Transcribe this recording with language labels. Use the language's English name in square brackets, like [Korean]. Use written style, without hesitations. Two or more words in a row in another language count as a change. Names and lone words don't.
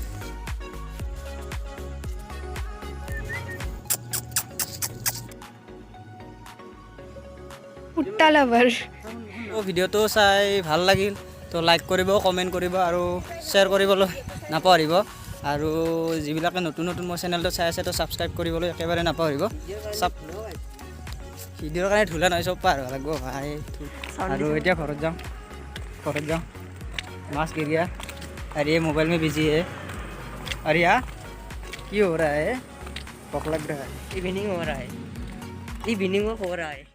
[Assamese] তো ভিডিঅ'টো চাই ভাল লাগিল, তো লাইক কৰিব, কমেণ্ট কৰিব আৰু শ্বেয়াৰ কৰিবলৈ নাপাহৰিব। আৰু যিবিলাকে নতুন মোৰ চেনেলটো চাই আছে, তো ছাবস্ক্ৰাইব কৰিবলৈ একেবাৰে নাপাহৰিব। ভিডিঅ'ৰ কাৰণে ধূলা নহয়, চব পাহৰিব লাগিব ভাই। আৰু এতিয়া ঘৰত যাওঁ [Hindi] मास्क गिर गया। अरे ये मोबाइल में बिजी है। अरे यार क्या हो रहा है? भूख लग रहा है। इवनिंग हो रहा है।